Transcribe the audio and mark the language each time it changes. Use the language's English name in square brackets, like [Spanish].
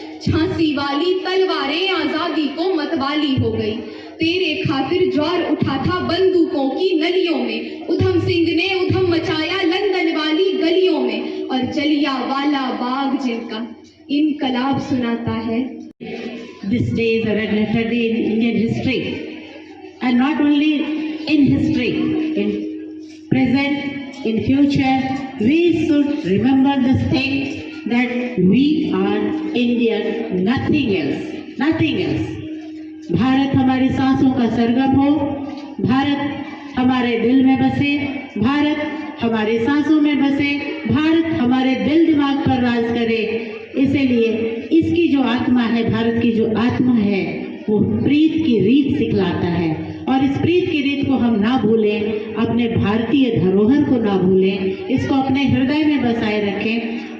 [Hindi] झांसी वाली तलवारें आजादी को मतवाली हो गई। तेरे खातिर ज्वार उठा था बंदूकों की नलियों में। उधम सिंह ने उधम मचाया लंदन वाली गलियों में और जलिया वाला बाग जिनका इनकलाब सुनाता है। [English] This day is a red letter day in Indian history, and not only in history, in present, in future, we should remember this thing that we are Indian, nothing else, nothing else. [Hindi] Bharat हमारी सांसों का सरगम हो, भारत हमारे दिल में बसे, भारत हमारी सांसों में बसे, भारत हमारे दिल दिमाग पर राज करे। इसलिए इसकी जो आत्मा है, भारत की जो आत्मा है, वो प्रीत की रीत सिखलाता है, और इस प्रीत की रीत को हम ना भूलें, अपने भारतीय धरोहर को ना भूलें, इसको अपने हृदय में बसाए रखें।